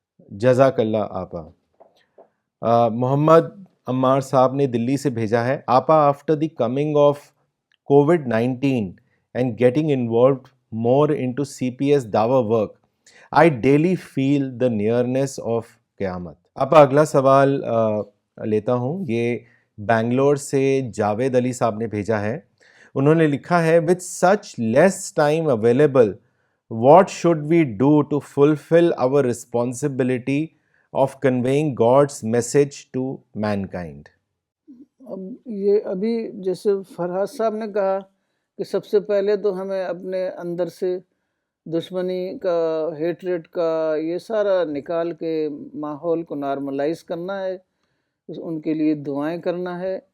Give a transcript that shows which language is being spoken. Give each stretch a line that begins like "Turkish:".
Urdu: جزاک اللہ آپا. محمد عمار صاحب نے دلی سے بھیجا ہے، آپا
English: After the coming of COVID-19 and getting involved more into CPS دعوی work I daily feel the nearness of قیامت.
Urdu: آپا اگلا سوال لیتا ہوں. یہ بنگلور سے جاوید علی صاحب نے بھیجا ہے. انہوں نے لکھا ہے
English: with such less time available what should we do to fulfill our responsibility of conveying God's message to mankind.
Urdu: اب یہ ابھی جیسے فرحات صاحب نے کہا کہ سب سے پہلے تو ہمیں اپنے اندر سے دشمنی کا، ہیٹریٹ کا، یہ سارا نکال کے ماحول کو نارملائز کرنا ہے، ان کے لیے دعائیں کرنا ہے.